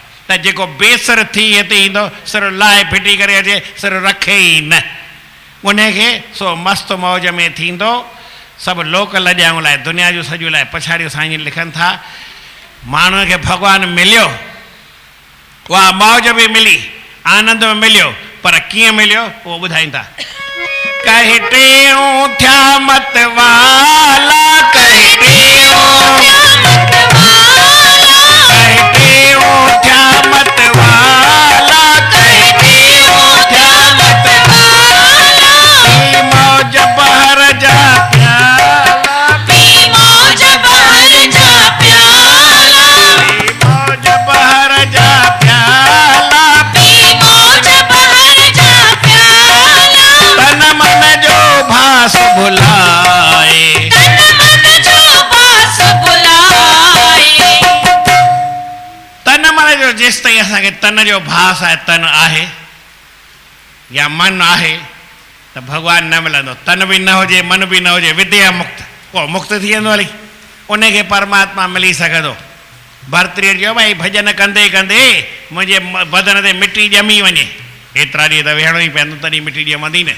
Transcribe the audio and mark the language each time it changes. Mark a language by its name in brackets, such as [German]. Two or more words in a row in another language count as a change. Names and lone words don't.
[Sindhi] त जेको बेसर थी हिते ईंदो सिर लाहे फिटी करे अचे सिर रखे ई न, उनखे सो मस्तु मौज में थींदो। सभु लोक लॼाऊं लाइ दुनिया जो सॼो लाइ पछाड़ियो साईं लिखनि था माण्हूअ खे भॻवानु मिलियो, उहा मौज बि मिली, आनंद में मिलियो, पर कीअं मिलियो उहो ॿुधाइनि था। कहे टेऊं थिया मत वाला, कहे टेऊं थिया मत वाला, कहे टेऊं थिया मत वाला, पी मौज बहर जा प्याला, पी मौज बहर जा प्याला, पी मौज बहर जा प्याला, पी मौज बहर जा प्याला, तन मन जो भास भुलाए, तन मन जो पास बुलाए। तन मन जो जेसि ताईं असांखे तन जो भास आहे, तन आहे या मन आहे त भॻवानु न मिलंदो। तन बि न हुजे मन बि न हुजे विद्या मुक्त, पोइ मुक्त थी वेंदो हली, उनखे परमात्मा मिली सघंदो। भर्तृ चयो भाई भॼन कंदे कंदे मुंहिंजे बदन ते मिटी ॼमी वञे, एतिरा ॾींहं त वेहणो ई पवंदो तॾहिं मिटी ॼमंदी न।